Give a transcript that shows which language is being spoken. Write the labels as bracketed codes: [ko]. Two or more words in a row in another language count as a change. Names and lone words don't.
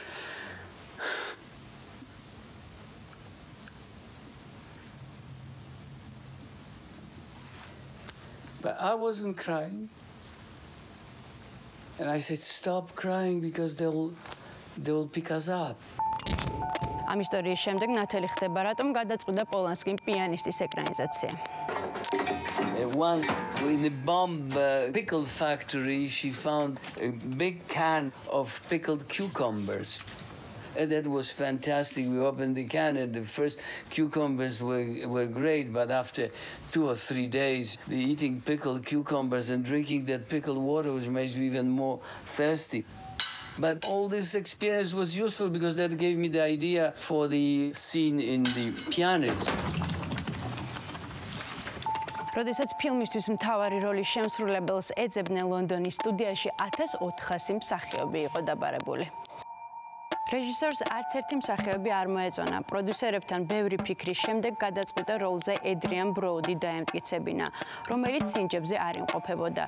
[en] But I wasn't crying. And I said, stop crying because they'll pick us up. [ka] ამ ისტორიის შემდეგ ნათელი ხდება, რატომ გადაწყვიტა პოლანსკიმ პიანისტის ეკრანიზაცია. [en] Once in the bomb pickle factory, she found a big can of pickled cucumbers. And that was fantastic. We opened the can and the first cucumbers were great, but after 2 or 3 days, eating pickled cucumbers and drinking that pickled water was made me even more thirsty. But all this experience was useful because that gave me the idea for the scene in the pianist. [ka] როდესაც ფილმისთვის მთავარი როლის შემსრულებელს ეძებდნენ ლონდონის სტუდიაში, 1400 მსახიობი იყო დაბარებული. რეჟისორს არც ერთი მსახიობი არ მოეწონა. პროდიუსერებთან ბევრი ფიქრის შემდეგ გადაწყვიტა როლზე ედრიან ბროუდი დაემტკიცებინა, რომელიც სინჯებზე არ იმყოფებოდა.